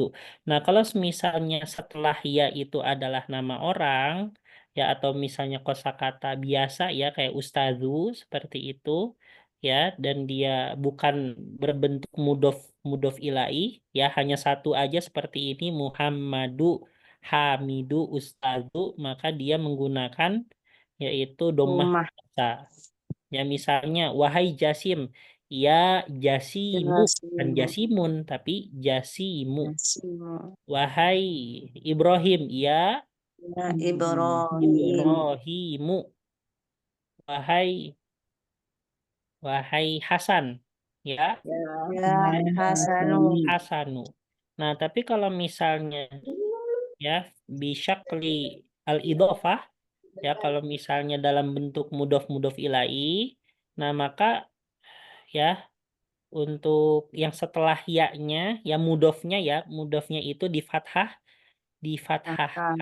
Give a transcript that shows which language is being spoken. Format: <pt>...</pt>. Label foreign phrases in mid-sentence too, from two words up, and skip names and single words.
<id>Nah, kalau misalnya setelah ya itu adalah nama orang, ya atau misalnya kosakata biasa ya kayak Ustazu seperti itu, ya dan dia bukan berbentuk</id> <ar>مضاف إليه,</ar> <id>ya hanya satu aja seperti ini Muhammadu, Hamidu, Ustazu, maka dia menggunakan yaitu domah rumah kata. Ya misalnya, wahai Jasim,</id> <ar>يا جاسمُ,</ar> <id>bukan Jasimu. Jasimun, tapi Jasimu. Jasimu. Wahai Ibrahim, ya</id> <ar>يا إبراهيم.</ar> <id>Ibrahimu. Wahai Hasan, ya</id> <ar>يا حسنُ.</ar> <id>Hasanu. Nah, tapi kalau misalnya ya</id> <ar>بشكل الإضافة,</ar> <id>ya kalau misalnya dalam bentuk</id> <ar>مضاف إليه,</ar> <id>nah maka ya untuk yang setelah ya-nya, ya mudofnya itu difathahkan.</id>